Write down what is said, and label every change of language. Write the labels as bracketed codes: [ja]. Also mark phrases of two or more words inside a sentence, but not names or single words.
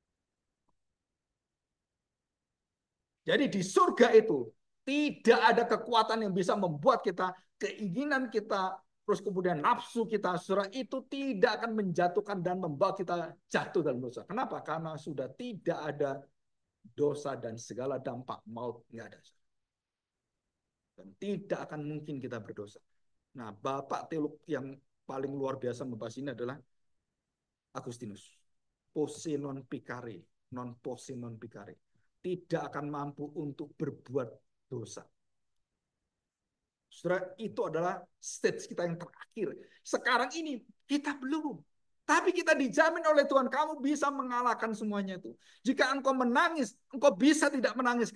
[id] Jadi di surga itu tidak ada kekuatan yang bisa membuat kita, keinginan kita, terus kemudian nafsu kita, saudara, itu tidak akan menjatuhkan dan membawa kita jatuh dalam dosa. Kenapa? Karena sudah tidak ada dosa dan segala dampak maut nggak ada. Dan tidak akan mungkin kita berdosa. Nah, Bapak teolog yang paling luar biasa membahas ini adalah Agustinus. [la] Posse non picare, non posse non picare. [id] Tidak akan mampu untuk berbuat dosa. Saudara, itu adalah stage kita yang terakhir. Sekarang ini kita belum. Tapi kita dijamin oleh Tuhan, kamu bisa mengalahkan semuanya itu. Jika engkau menangis, engkau bisa tidak menangis.